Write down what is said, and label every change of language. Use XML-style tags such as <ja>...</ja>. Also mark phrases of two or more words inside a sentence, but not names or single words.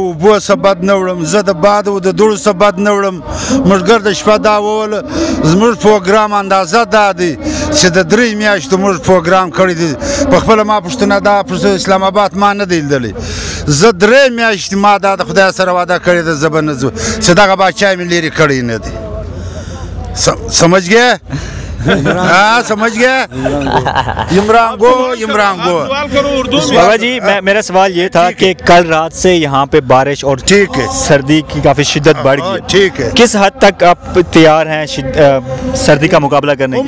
<ps>اوبو څه بد نه وړم زه د باد او د دوړو څه بد نه وړم مشګر د شپه دا وویل زموږ پروګرام اندازه دا دی چې د 3 میاشتو موږ پروګرام کړی دی په خپله ما پوښتنه دا اسلام آباد ما نه دی لیدلی زه 3 میاشتې ما دا د خدای سره واده کړې ده زه به نه ځو چې دغه باچا مې لرې کړی نه دی</ps> <ur>سمجھ گئے ہاں سمجھ گئے عمران گو. بابا جی میرا سوال یہ تھا کہ کل رات سے یہاں پہ بارش اور سردی کی کافی شدت بڑھ گئی، ٹھیک ہے، کس حد تک آپ تیار ہیں سردی کا مقابلہ کرنے کے لیے؟</ur>